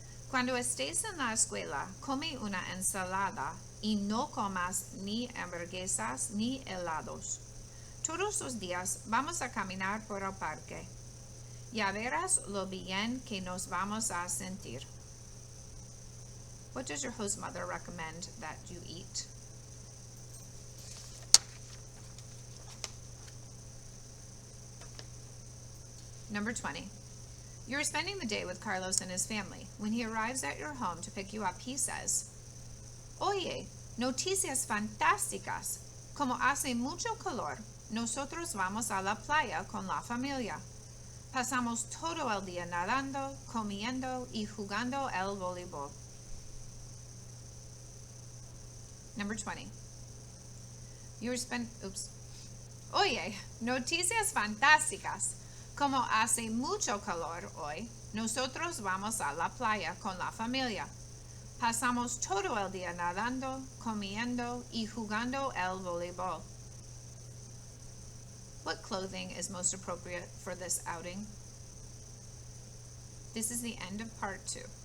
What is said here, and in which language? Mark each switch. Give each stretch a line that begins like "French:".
Spanish: Cuando estés en la escuela, come una ensalada y no comas ni hamburguesas ni helados. Todos los días vamos a caminar por el parque. Ya verás lo bien que nos vamos a sentir.
English: What does your host mother recommend that you eat? Number 20. You're spending the day with Carlos and his family. When he arrives at your home to pick you up, he says,
Spanish: Oye, noticias fantásticas. Como hace mucho calor, nosotros vamos a la playa con la familia. Pasamos todo el día nadando, comiendo y jugando el voleibol.
English: Number 20.
Spanish: Oye, noticias fantásticas. Como hace mucho calor hoy, nosotros vamos a la playa con la familia. Pasamos todo el día nadando, comiendo y jugando el voleibol.
English: What clothing is most appropriate for this outing? This is the end of part 2.